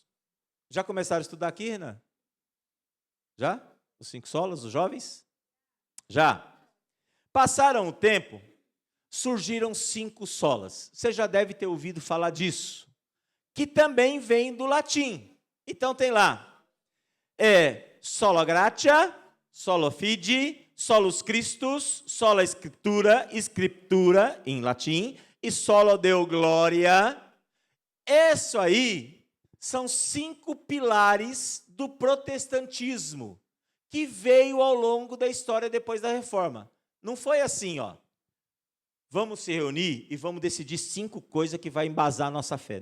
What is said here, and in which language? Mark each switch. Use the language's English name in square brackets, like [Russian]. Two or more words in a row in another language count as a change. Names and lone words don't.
[Portuguese] Já começaram a estudar aqui, Renan? Já? Os 5 solas, os jovens? Já. Passaram o tempo, surgiram 5 solas. Você já deve ter ouvido falar disso. Que também vem do latim. Então tem lá. [Latin] Sola gratia, solo fide, solus Christus, sola scriptura, [Portuguese] em latim, e [Latin] solo deo gloria. [Portuguese] Isso aí são 5 pilares do protestantismo que veio ao longo da história depois da reforma. Não foi assim, ó. Vamos se reunir e vamos decidir 5 coisas que vai embasar a nossa fé.